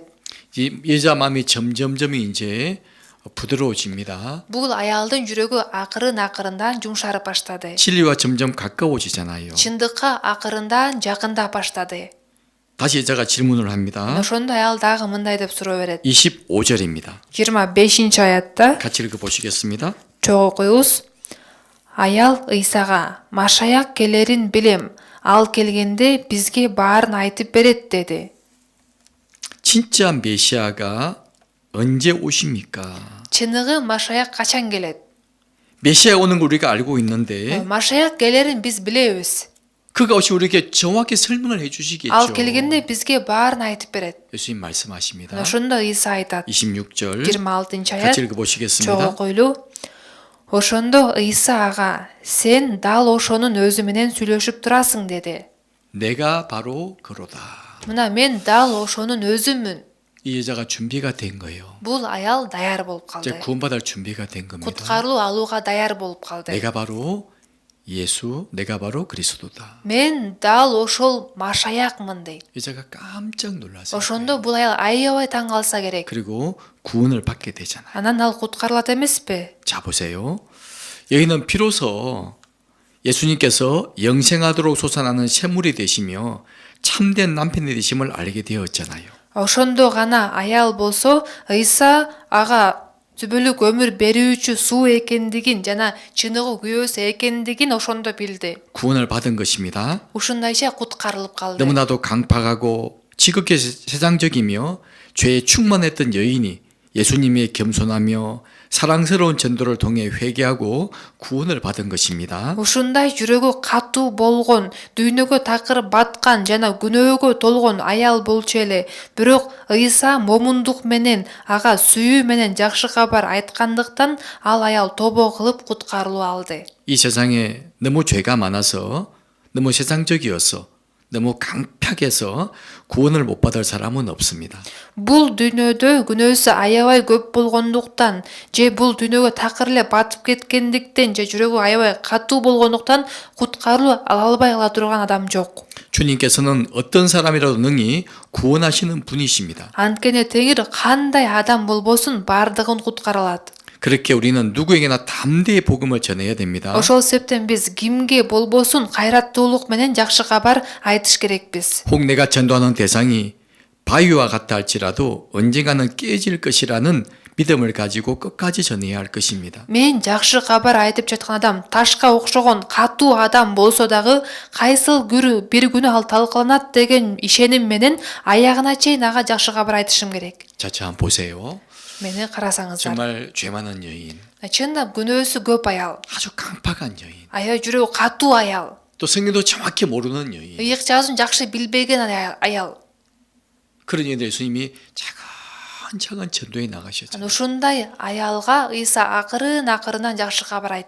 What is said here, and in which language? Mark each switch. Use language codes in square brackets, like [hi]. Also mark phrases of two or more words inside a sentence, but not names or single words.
[ko] 이 여자 마음이 점점점 이제 부드러워집니다. [ky] Бул аялдын жүрөгү акырын-акырындан жумшарып баштады. [ko] 진리와 점점 가까워지잖아요. [ky] Чындыкка акырындан жакындап баштады. [ko] 다시 여자가 질문을 합니다. [ky] Ошондо аял дагы мындай деп суроо берет. [ko] 25절입니다. [ky] 25-аятта [ko] 같이 읽어보시겠습니다. [ky] чогуйбуз. Аял Исага: "Машаяк келерин билем. Ал келгенде бизге баарын айтып берет" деди. [ko] 진짜 메시아가 언제 오십니까? [ky] Чыныгы Машаяк качан келет? [ko] 메시아 오는 걸 우리가 알고 있는데 [ky] Машаяк келерин биз билебиз. [ko] 그가 오시 우리에게 정확히 설명을 해주시겠죠. [ky] Ал келгенде бизге баарын айтып берет. [ko] 예수님 말씀하십니다. [ky] Ошондо Иса айтат. [ko] 26절 [ky] 26 [ko] 같이 [ky] аят. [ko] 읽어보시겠습니다. [ky] Чогуу койлуу. Ошондо Иса ага, сен дал ошонун өзү менен сүйлөшүп турасың деди. [ko] 내가 바로 그로다. [ky] Мына мен дал ошонун өзүмүн. [ko] 이 여자가 준비가 된 거예요. [ky] Бул аял даяр болуп [ko] 이제 [ky] калды. [ko] 구원받을 준비가 된 겁니다. [ky] Куткарылуу алууга даяр болуп калды. [ko] 내가 바로 예수, 내가 바로 그리스도다. [ky] Мен дал ошол Машаякмын дейт. [ko] 여자가 깜짝 놀랐어요. [ky] Ошондо бул аял аябай таң калса керек. [ko] 그리고 구원을 받게 되잖아요. [ky] Анан ал куткарылат эмеспи? [ko] 자 보세요. 여기는 비로소 예수님께서 영생하도록 솟아나는 샘물이 되시며 참된 남편이 되심을 알게 되었잖아요. [ky] Ошондо гана аял болсо Иса ага түбөлүк өмүр берүүчү суу экендигин жана чыныгы күйөөсү экендигин ошондо билди. [ko] 구원을 받은 것입니다. [ky] Ушундайча куткарылып калды. [ko] 너무나도 강팍하고 지극히 세상적이며 죄에 충만했던 여인이 예수님의 겸손하며 사랑스러운 전도를 통해 회개하고 구원을 받은 것입니다. [ky] Ушундай жүрөгү катуу болгон, дүйнөгө такыр баткан жана күнөөгө толгон аял болчу эле. Бирок Иса момундук менен, ага сүйүү менен жакшы кабар айткандыктан ал аял тобо кылып куткарылуу алды. [ko] 이 세상에 너무 죄가 많아서 너무 세상적이어서 너무 강팍해서 구원을 못 받을 사람은 없습니다. [ky] Бул дүйнөдө күнөөсү аябай көп болгондуктан, же бул дүйнөгө такыр эле батып кеткендиктен, же жүрөгү аябай катуу болгондуктан куткарылуу ала албай кала турган адам жок. [ko] 주님께서는 어떤 사람이라도 능히 구원하시는 분이십니다. [ky] Анткени Теңир кандай адам болбосун бардыгын куткаралат. [ko] 그렇게 우리는 누구에게나 담대히 복음을 전해야 됩니다. [ky] Ошол себептен биз кимге болбосун кайраттуулук менен жакшы кабар айтыш керекпиз. [ko] 혹 내가 전도하는 대상이 바위와 같다 할지라도 언젠가는 깨질 것이라는 믿음을 가지고 끝까지 전해야 할 것입니다. [ky] Мен жакшы кабар айтып жаткан адам ташка окшогон катуу адам болсо дагы кайсыл бир күнү ал талкаланат деген ишеним менен аягына чейин ага жакшы кабар айтышым керек. [ko] 자, 자, 한번 보세요. [ky] Мени карасаңыздар. [ko] 정말 죄 많은 여인, [ky] Чындап күнөөсү көп аял. [ko] 아주 강팍한 여인, [ky] Аябай жүрөгү катуу аял. [ko] 또 성경도 정확히 모르는 여인. [ky] Ыйык жазуун жакшы билбеген аял. [ko] 그런 여인들 예수님이 차근차근 전도에 나가셨죠. [ky] Ушундай аялга Иса акырын-акырынан жакшы кабар айтты.